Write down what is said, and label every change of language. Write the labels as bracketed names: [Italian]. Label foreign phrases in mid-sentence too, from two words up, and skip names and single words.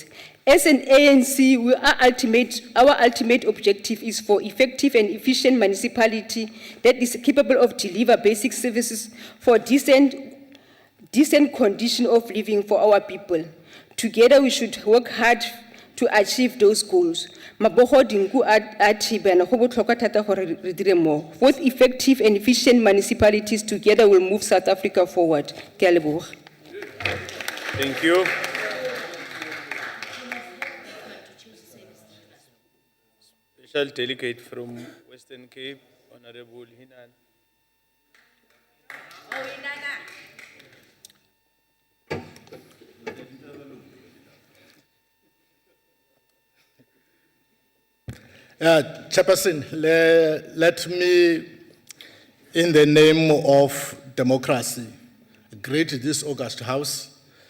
[English] As an ANC, our ultimate objective is for effective and efficient municipality that is capable of deliver basic services for decent condition of living for our people. Together, we should work hard to achieve those goals. [Tswana] Mabogo dinku a thibana go botlhokwa thata gore re dire mo. [English] Both effective and efficient municipalities together will move South Africa forward. [Tswana] Ke a leboga. [English] Thank you. Special delegate from Western Cape, Honorable Hinan. Chairperson, let me, in the name of democracy, greet this August House